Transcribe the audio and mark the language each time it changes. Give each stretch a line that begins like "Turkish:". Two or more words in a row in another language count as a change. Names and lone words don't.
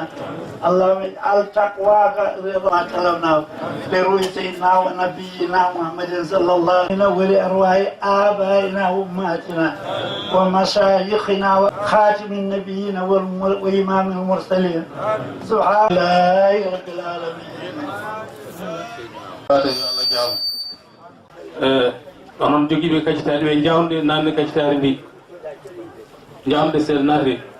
Arabic: اللهم اجعل تقواك رضا كلامنا لروح سيدنا ونبينا محمد صلى الله عليه وسلم ولأرواح آبائنا وأمهاتنا ومشايخنا وخاتم النبيين وإمام المرسلين. سبحان الله رب العالمين.
Fula: onon jogiiɓe kacitaari ɓe jawnde nanne kacitaari ndi jawnde seeɗa naati